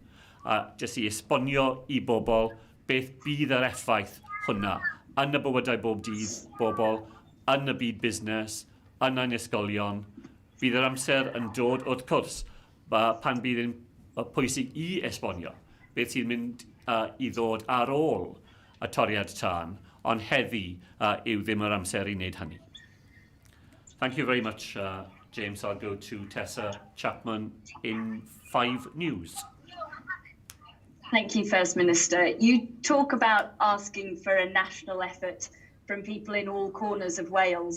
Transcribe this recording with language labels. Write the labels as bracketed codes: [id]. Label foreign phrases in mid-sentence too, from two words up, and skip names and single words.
[cy] Jyst I esbonio I bobl beth bydd yr effaith hwnna yn y bywydau bob dydd bobl, yn y byd busnes, yn ein ysgolion. Bydd yr amser yn dod wrth cwrs pan bydd yn pwysig I esbonio beth sy'n mynd I ddod ar ôl y toriad tân, ond heddi yw ddim yr amser I wneud hynny. [en] Thank you very much, James. I'll go to Tessa Chapman in 5 News. Thank you, First Minister. You talk about asking for a national effort from people in all corners of Wales.